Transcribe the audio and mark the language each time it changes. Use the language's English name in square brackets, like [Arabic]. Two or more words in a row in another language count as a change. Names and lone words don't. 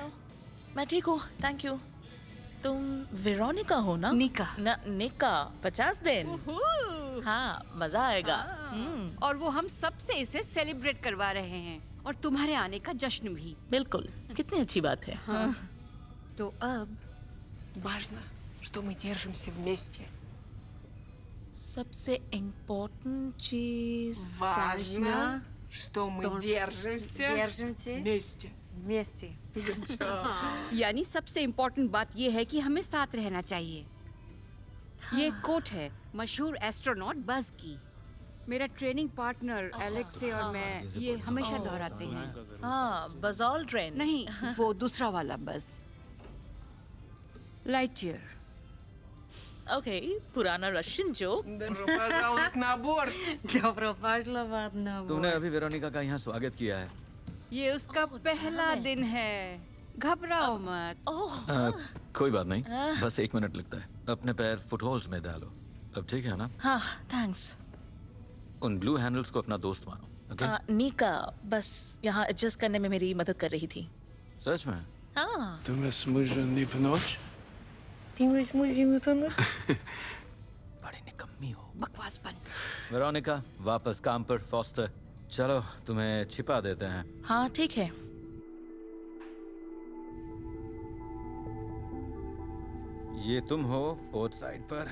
[Hindi] आओ। मैं ठीक हूँ, [English] thank you. [Hindi] तुम वेरोनिका हो ना? निका। निका। 50 दिन। हाँ, मजा आएगा। और वो हम सबसे इसे सेलिब्रेट करवा रहे हैं और तुम्हारे आने का जश्न भी। बिल्कुल, कितनी अच्छी बात है। हाँ। तो अब [Russian] Важно, что мы держимся вместе. [Hindi] सबसे इम्पोर्टेंट चीज। [Russian] Важно, что мы держимся вместе. [Hindi] वमस्ते। यानी सबसे इम्पोर्टेंट बात ये है कि हमें साथ रहना चाहिए। ये कोट है मशहूर एस्ट्रोनॉट बज की। मेरा ट्रेनिंग पार्टनर एलेक्से और मैं ये हमेशा दोहराते हैं। हाँ, बज़ ऑल्ड्रिन। नहीं, वो दूसरा वाला बज। लाइटईयर। ओके, पुराना [English] Russian joke. [Russian] Добро пожаловать на борт. Добро пожаловать на [Hindi] तुमने अभी वेरोनिका का यहाँ स्वागत किया है। ये उसका पहला दिन है। घबराओ मत। ओह, कोई बात नहीं, बस 1 मिनट लगता है। अपने पैर फुटहोल्स में डालो। अब ठीक है ना? हाँ, थैंक्स। उन [English] blue handles [Hindi] को अपना दोस्त मानो, ओके? निका बस यहाँ एडजस्ट करने में मेरी मदद कर रही थी। सच में? हाँ। [Russian] Ты меня смыженный пночь? [Hindi] बड़ी निकम्मी हो। बकवास बंद। वेरोनिका, वापस काम पर। फॉस्टर, चलो तुम्हें छिपा देते हैं। हाँ, ठीक है। ये तुम हो [English] port side [Hindi] पर।